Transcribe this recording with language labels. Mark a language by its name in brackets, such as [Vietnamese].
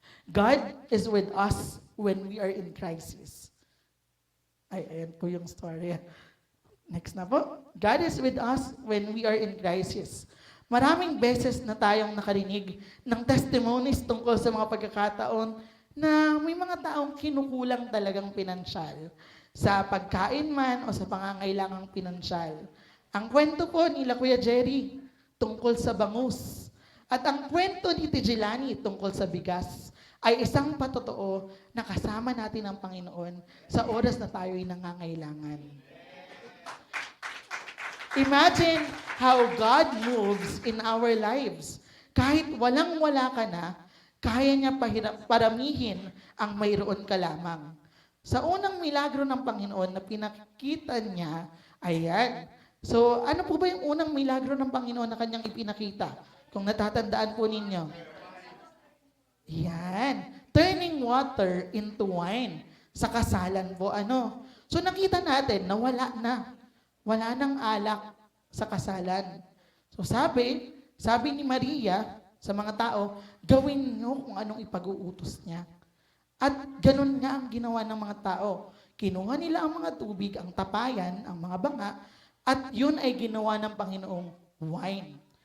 [English] God is with us when we are in crisis. [Filipino] Ayan po yung [English] story. Next na po. God is with us when we are in crisis. [Filipino] Maraming beses na tayong nakarinig ng testimonies tungkol sa mga pagkakataon na may mga taong kinukulang talagang pinansyal sa pagkain man o sa pangangailangang pinansyal. Ang kwento po nila Kuya Jerry tungkol sa bangus at ang kwento ni Tijilani tungkol sa bigas ay isang patotoo na kasama natin ang Panginoon sa oras na tayo'y nangangailangan. [English] Imagine how God moves in our lives. [Filipino] Kahit walang-wala ka na, kaya niya paramihin ang mayroon ka lamang. Sa unang milagro ng Panginoon na pinakita niya, ayan. So, ano po ba yung unang milagro ng Panginoon na kanyang ipinakita? Kung natatandaan po ninyo. Yan. [English] Turning water into wine. [Filipino] Sa kasalan po, ano? So, nakita natin na wala na. Wala nang alak sa kasalan. So, sabi ni Maria sa mga tao, gawin nyo kung anong ipag-uutos niya. At ganun nga ang ginawa ng mga tao. Kinuha nila ang mga tubig, ang tapayan, ang mga banga, at yun ay ginawa ng Panginoong wine.